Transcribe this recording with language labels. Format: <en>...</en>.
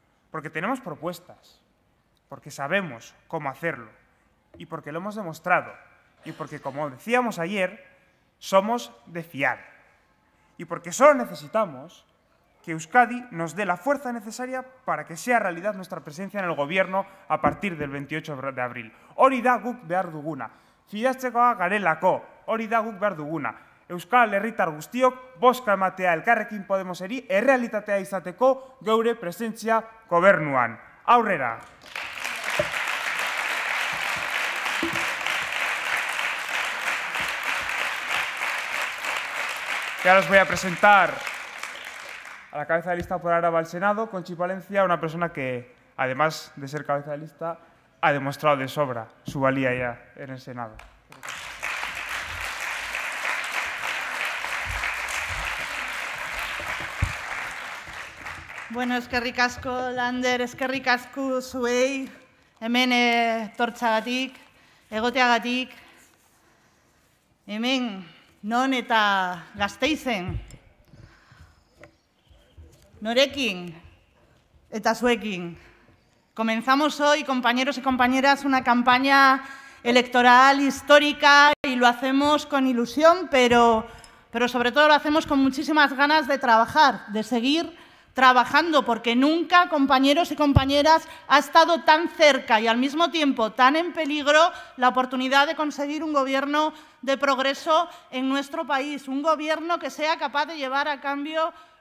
<es>Porque tenemos propuestas, porque sabemos cómo hacerlo y porque lo hemos demostrado y porque, como decíamos ayer, somos de fiar. Y porque solo necesitamos que Euskadi nos dé la fuerza necesaria para que sea realidad nuestra presencia en el gobierno a partir del 28 de abril.</es> <eu>Hori da guk behar duguna. Fidatzekoa garelako, hori da guk behar duguna. Euskal herritar guztiok bozka ematea Elkarrekin Podemoseri errealitatea izateko geure presentzia gobernuan. Aurrera!</eu> <es>Y ahora os voy a presentar a la cabeza de lista por Araba al Senado, Conchi Palencia, una persona que, además de ser cabeza de lista, ha demostrado de sobra su valía ya en el Senado.</es> <eu>Bueno, eskerrik asko, Lander, eskerrik asko zuei, hemen etortzagatik, egoteagatik, hemen non eta Gasteizen, norekin eta zuekin.</eu> <es>Comenzamos hoy, compañeros y compañeras, una campaña electoral histórica y lo hacemos con ilusión, pero sobre todo lo hacemos con muchísimas ganas de trabajar, de seguir trabajando, porque nunca, compañeros y compañeras, ha estado tan cerca y al mismo tiempo tan en peligro la oportunidad de conseguir un gobierno de progreso en nuestro país, un gobierno que sea capaz de llevar a cambio</es>